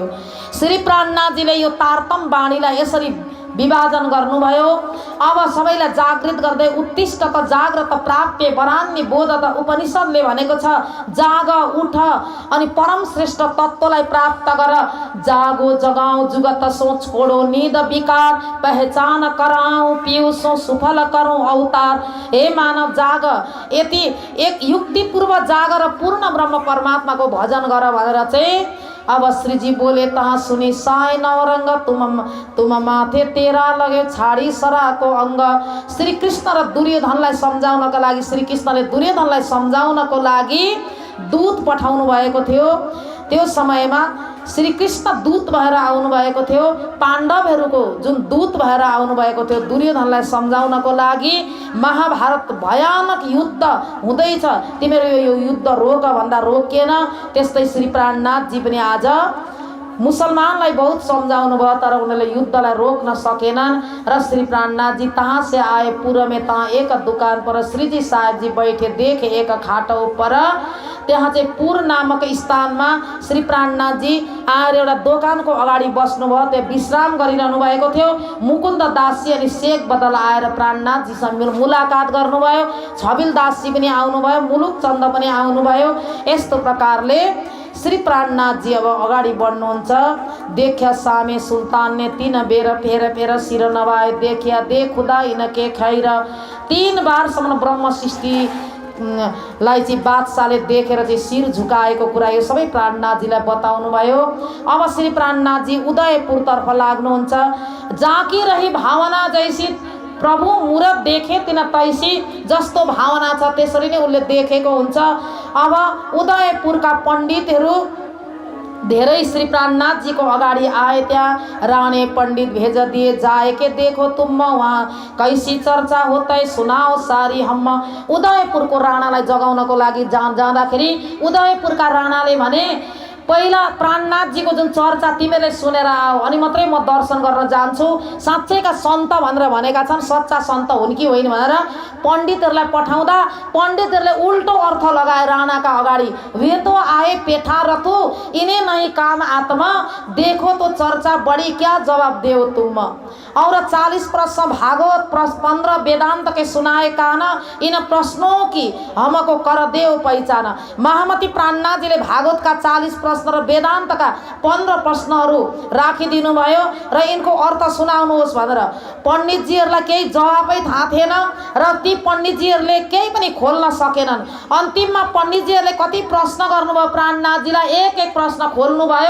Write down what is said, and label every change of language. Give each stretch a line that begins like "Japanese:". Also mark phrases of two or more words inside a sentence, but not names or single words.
Nepali: श्री प्राणनाथजीले यो तारतम वाणीलाई यसरी विभाजन गर्नुभयो। अब सबैलाई जागृत गर्दै
Sanskrit: उत्तिष्ठ त जाग्रत प्राप्य वरान्य बोध त
Nepali: उपनिषदले भनेको छ, जाग उठ अनि परम श्रेष्ठ तत्त्वलाई प्राप्त गर।
Hindi: जागो जगाऊ जुगत सो छोडो निद विकार, पहचान कराऊ पियूसो सुफल करूं अवतार।
Nepali: हे मानव जाग, यति एक युक्तिपूर्व जाग र पूर्ण ब्रह्म परमात्माको भजन गर भनेर चाहिँ अब
Hindi: श्रीजी बोले तहाँ सुनी साई नवरंग तुम माथे तेरा लगे छाडी सराको अंग।
Nepali: श्री कृष्ण र दुर्योधनलाई सम्झाउनको लागि, श्री कृष्णले दुर्योधनलाई सम्झाउनको लागि दूत पठाउनु भएको थियो। त्यो समयमा श्री कृष्ण दूत भएर आउनु भएको थियो। पाण्डवहरूको जुन दूत भएर आउनु भएको थियो दुर्योधनलाई सम्झाउनको लागि। महाभारत भयानक युद्ध हुँदैछ, तिमीहरू यो युद्ध रोक भन्दा रोकिएन। त्यस्तै श्री प्राणनाथजी पनि आज मुसलमानलाई बहुत सम्झाउनु भयो, तर उनीहरूले युद्धलाई रोक्न सकेनन्।
Hindi: र श्री प्राणनाथजी तहाँ से आए पूर्व में, तहाँ एक दुकान पर श्रीजी साहेब जी बैठे देखे एक खाटो पर।
Nepali: त्यहाँ चाहिँ पुर नामक स्थानमा श्री प्राणनाथजी आएर एउटा दोकानको अगाडि बस्नुभयो। त्यो विश्राम गरिरहनु भएको थियो। मुकुन्द दासजी अनि शेख बदल आएर प्राणनाथजीसँग मुलाकात गर्नुभयो। छबिल दासजी पनि आउनुभयो, मुलुक चन्द पनि आउनुभयो। यस्तो प्रकारले श्री प्राणनाथजी अब अगाडि बढ्नुहुन्छ।
Hindi: देख्या सामे सुल्तान ने 3 बेर फेर फेर सिर नवाए, देखिया दे खुदा इनके खैर।
Nepali: 3 बारसम्म ब्रह्म सृष्टि लाई चाहिँ बादशाहले देखेर चाहिँ शिर झुकाएको कुरा यो सबै प्राणनाथजीलाई बताउनु भयो। अब श्री प्राणनाथजी उदयपुरतर्फ लाग्नुहुन्छ।
Hindi: जाकी रही भावना जैसी प्रभु मूरत देखे तिन तैसी,
Nepali: जस्तो भावना छ त्यसरी नै उनले देखेको हुन्छ। अब उदयपुरका पण्डितहरू धेरै श्री प्राणनाथजीको अगाडि आए।
Hindi: त्यहाँ राणे पंडित भेज दिए जाए के देखो तुम वहाँ कैसी चर्चा होतै सुनाओ सारी हम।
Nepali: उदयपुरको राणालाई जगाउनको लागि जाँदाखेरि उदयपुरका राणाले भने पहिला प्राणनाथजीको जुन चर्चा तिमीले सुनेर आऊ अनि मात्रै म दर्शन गर्न जान्छु। साँच्चैका सन्त भनेर भनेका छन्, सच्चा सन्त हुन् कि होइन भनेर पण्डितहरूलाई पठाउँदा पण्डितहरूले उल्टो अर्थ लगाए राणाका अगाडि।
Hindi: वे तो आए पेठा रतु इन्हें नहीं काम आत्मा, देखो तो चर्चा बड़ी क्या जवाब देओ तुम। और 40 प्रश्न भागवत 15 वेदांत के सुनाए काना, इन प्रश्नों की हमको कर देओ पहचाना।
Nepali: महामती प्राणनाथजीले भागवतका 40 प्रश्न र वेदान्तका 15 प्रश्नहरू राखिदिनु भयो र यिनको अर्थ सुनाउनुहोस् भनेर। पण्डितजीहरूलाई केही जवाबै थाहा थिएन र ती पण्डितजीहरूले केही पनि खोल्न सकेनन्। अन्तिममा पण्डितजीहरूले कति प्रश्न गर्नुभयो प्राणनाथजीलाई, एक एक प्रश्न खोल्नुभयो।